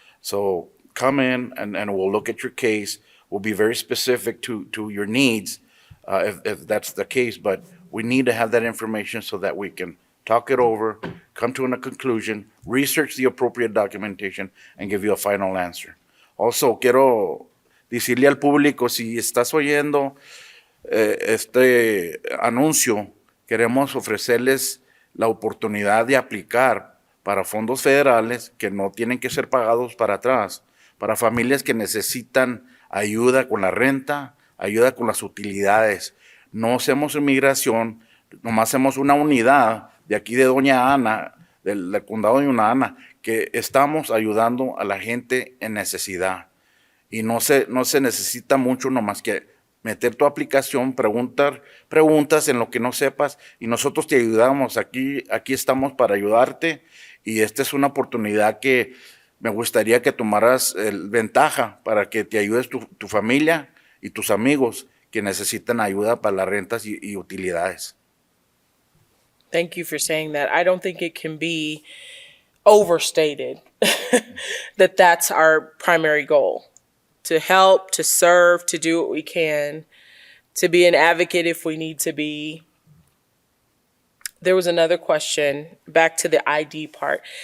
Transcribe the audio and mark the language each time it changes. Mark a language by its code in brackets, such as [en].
[en] So come in and we'll look at your case. We'll be very specific to your needs if that's the case, but we need to have that information so that we can talk it over, come to a conclusion, research the appropriate documentation, and give you a final answer. [es] Also, quiero decirle al público, si estás oyendo este anuncio, queremos ofrecerles la oportunidad de aplicar para fondos federales que no tienen que ser pagados para atrás, para familias que necesitan ayuda con la renta, ayuda con las utilidades. No hacemos inmigración, nomás hacemos una unidad de aquí de Doña Ana, del condado de Doña Ana, que estamos ayudando a la gente en necesidad. Y no se necesita mucho, nomás que meter tu aplicación, preguntas en lo que no sepas, y nosotros te ayudamos. Aquí estamos para ayudarte, y esta es una oportunidad que me gustaría que tomaras ventaja para que te ayudes tu familia y tus amigos que necesitan ayuda para las rentas y utilidades. [en] Thank you for saying that. I don't think it can be overstated that that's our primary goal, to help, to serve, to do what we can to be an advocate if we need to be. There was another question back to the ID part.